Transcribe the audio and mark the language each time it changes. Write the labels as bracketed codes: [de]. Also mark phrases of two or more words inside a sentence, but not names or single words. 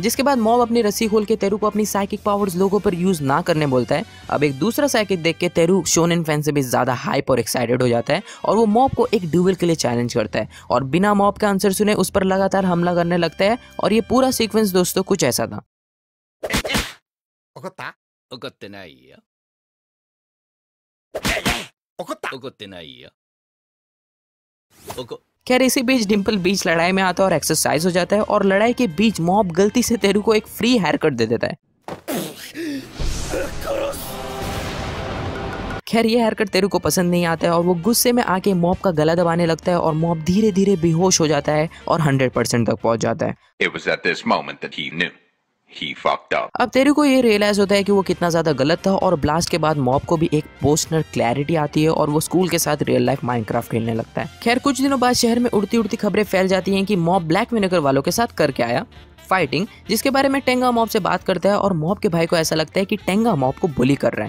[hi] जिसके बाद मॉब अपनी रस्सी खोल के तेरू को अपनी [en] psychic powers [hi] लोगों पर यूज ना करने बोलता है। अब एक दूसरा साइकिक देख के तेरू शोनेन फैन से भी ज्यादा हाइप और एक्साइटेड हो जाता है और वो मॉब को एक ड्यूएल के लिए चैलेंज करता है और बिना मॉब का आंसर सुने उस पर लगातार हमला करने लगता है। और ये पूरा सीक्वेंस दोस्तों कुछ ऐसा था। [ja] 怒った？怒ってないよ。怒った？怒ってないよ。 [hi] खैर इसी बीच डिम्पल बीच लड़ाई में आता है और एक्सरसाइज हो जाता है, और लड़ाई के बीच मॉब गलती से तेरू को एक [en] free hair cut [hi] दे देता है। खैर ये हरकत तेरू को पसंद नहीं आता है और वो गुस्से में आके मॉब का गला दबाने लगता है और मॉब धीरे धीरे बेहोश हो जाता है और 100% तक पहुंच जाता है। [en] It was at this moment that he knew. He fucked up. [hi] अब तेरू को ये रियलाइज होता है कि वो कितना ज्यादा गलत था और ब्लास्ट के बाद मॉब को भी एक [en] personal clarity [hi] आती है और वो स्कूल के साथ [en] real life [hi] माइनक्राफ्ट खेलने लगता है। खैर कुछ दिनों बाद शहर में उड़ती उड़ती खबरें फैल जाती हैं कि मॉब ब्लैक विनेगर वालों के साथ करके आया फाइटिंग, जिसके बारे में टेंगा मॉब से बात करता है और मॉब के भाई को ऐसा लगता है कि टेंगा मॉब को बुली कर रहा है।